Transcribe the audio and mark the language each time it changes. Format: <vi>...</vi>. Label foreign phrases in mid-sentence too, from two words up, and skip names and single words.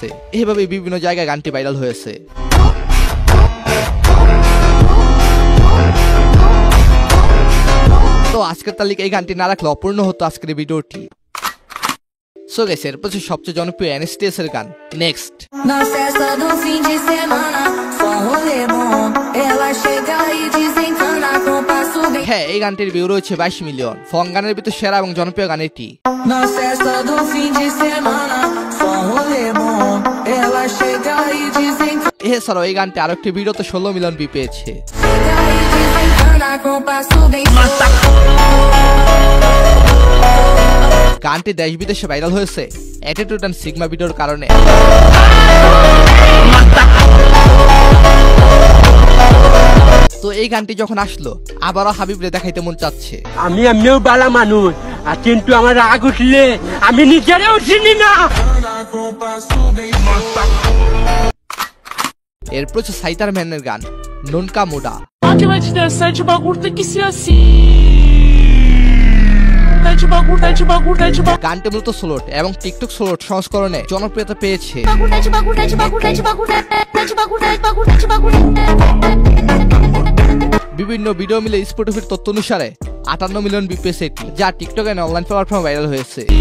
<bn>এইভাবে বিভিন্ন জায়গায় গানটি ভাইরাল হয়েছে। তো তো আজকের তালিকা এই গানটি না রাখলে অপূর্ণ হতো আজকের এই ভিডিওটি।</bn> <en>so guys,</en> <bn>এরপর সবচেয়ে জনপ্রিয় NSTS এর গান নেক্সট।</bn> <pt>Na festa do fim de semana, só rolê bom. Ela chega e desencana com passo bem.</pt> <bn>হ্যাঁ, এই গানটির ভিউ রয়েছে 22 মিলিয়ন। ফং গানের ভিতর সেরা এবং জনপ্রিয় গান এটি।</bn> <pt>Na festa do fim de semana, só rolê bom. Ela chega e desencana.</pt> <bn>এছাড়াও এই গানটি আরো একটি ভিডিওতে 16 মিলিয়ন ভিউ পেয়েছে।</bn> <pt>Chega e desencana com passo bem.</pt> <bn>গানটি দেশ বিদেশে ভাইরাল হয়েছে</bn> <en>attitude and sigma video</en> <bn>কারণে। তো এই গানটি যখন আসলো আবারও হাবিবরে দেখাইতে মন চাচ্ছে। আমি এমনিও বালা মানুষ, আর কিন্তু আমার রাগ উঠলে আমি নিজেরও চিনি না। এরপর হচ্ছে সাইতার ম্যানের গান নুনকা মুডা।</bn> <pt>Que vai te dar 7 bagulho tem que ser assim. 7 bagulho, 7 bagulho, 7 bagulho.</pt> <bn>গানটি মূলত স্লোট এবং টিকটক স্লোট সংস্করণে জনপ্রিয়তা পেয়েছে। বিভিন্ন ভিডিও মিলে স্পটিফাইর তথ্য অনুসারে 58 মিলিয়ন ভিউ পেয়েছে এটি, যা টিকটক এন্ড</bn> <en>online platform</en> <bn>ভাইরাল হয়েছে।</bn>